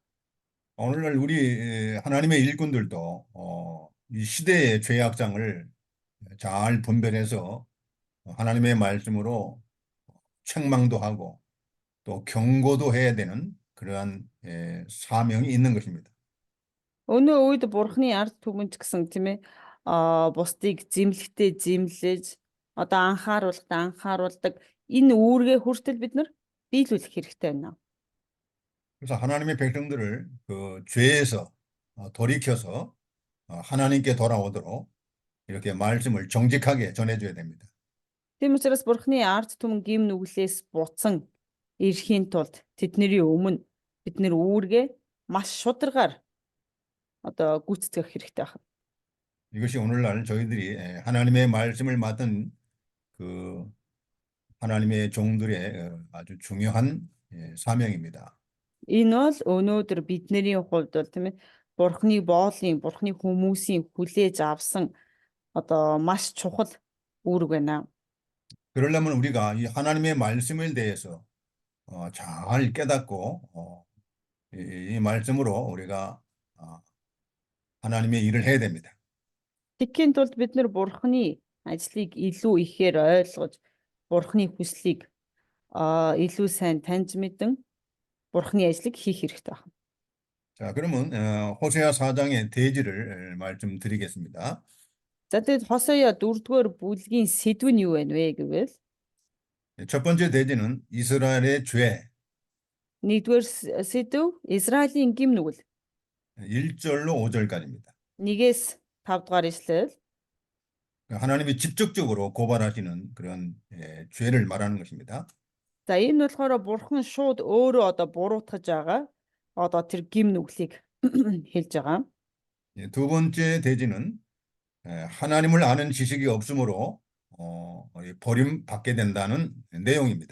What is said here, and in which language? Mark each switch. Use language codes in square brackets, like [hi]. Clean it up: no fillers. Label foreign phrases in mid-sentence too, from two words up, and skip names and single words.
[ko] 오늘날 우리 하나님의 일꾼들도 이 시대의 죄악장을 잘 분별해서 하나님의 말씀으로 책망도 하고 또 경고도 해야 되는 그러한 사명이 있는 것입니다. [mn] Өнөө үед Бурхны ард түмэнч гэсэн тийм ээ бусдыг зэмлэхтэй зэмлэж одоо анхааруулдаг энэ үүргээ хүртэл бид нар биелүүлэх хэрэгтэй байна. [ko] 그래서 하나님의 백성들을 그 죄에서 돌이켜서 하나님께 돌아오도록 이렇게 말씀을 정직하게 전해줘야 됩니다. [mn] Тийм учраас Бурхны ард түмэн гим нүглээс буцан ирэхийн тулд тэдний өмнө бид нэр үүргээ маш шударгаар одоо гүйцэтгэх хэрэгтэй байна. [ko] 이것이 오늘날 저희들이 하나님의 말씀을 맡은 그 하나님의 종들의 아주 중요한 사명입니다. [mn] Энэ бол өнөөдөр бидний хувьд бол тийм ээ Бурхны хүмүүсийн хүлээж авсан одоо маш чухал үүрэг байна. [ko] 그러려면 우리가 이 하나님의 말씀에 대해서 잘 깨닫고 이 말씀으로 우리가 하나님의 일을 해야 됩니다. [mn] Тэгэхийн тулд бид нэр Бурхны ажлыг илүү ихээр ойлгож Бурхны хүслийг илүү сайн таньж мэдэн Бурхны ажлыг хийх хэрэгтэй байна. [ko] 자, 그러면 호세아 4장의 대지를 말씀드리겠습니다. [mn] За тэгэд Хосея 4-р бүлгийн сэдв нь юу байна вэ гэвэл [ko] 첫 번째 대지는 이스라엘의 죄. [mn] 1-р сэдв Израилийн гим нүгэл [ko] 1절로 5절까지입니다. [mn] 1-ээс 5-р ишлэл. [ko] 하나님이 직접적으로 고발하시는 그런 죄를 말하는 것입니다. [mn] За энэ болохоор Бурхан шууд өөрөө одоо буруутгаж байгаа одоо тэр гим нүглийг хэлж байгаа. [ko] 두 번째 대지는 하나님을 아는 지식이 없으므로 버림받게 된다는 내용입니다.